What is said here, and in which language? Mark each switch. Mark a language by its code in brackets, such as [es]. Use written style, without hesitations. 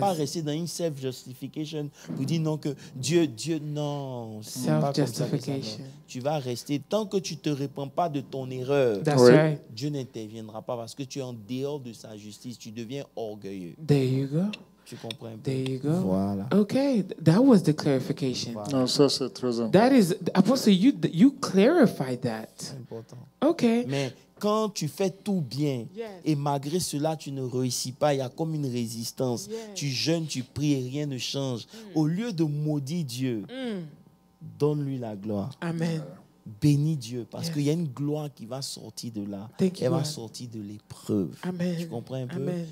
[fr] pas rester dans une self-justification Vous dites non que Dieu, non. C'est pas comme ça que ça marche. Tu vas rester. Tant que tu ne te répands pas de ton erreur, Dieu n'interviendra pas parce que tu es en dehors de sa justice. Tu deviens orgueilleux. [en] There you go. [fr] Tu comprends un peu? [en] There you go. [fr] Voilà. [en] Okay, that was the clarification. [fr] Voilà. Non, ça c'est très important. [en] That is, Apostle, you clarified that. [fr] C'est important. [en] Okay. [fr] Mais quand tu fais tout bien et malgré cela, tu ne réussis pas, il y a comme une résistance. Tu jeûnes, tu pries et rien ne change. Au lieu de maudire Dieu, donne-lui la gloire. Amen. Bénis Dieu parce qu'il y a une gloire qui va sortir de là. Elle va sortir de l'épreuve. Tu comprends un peu?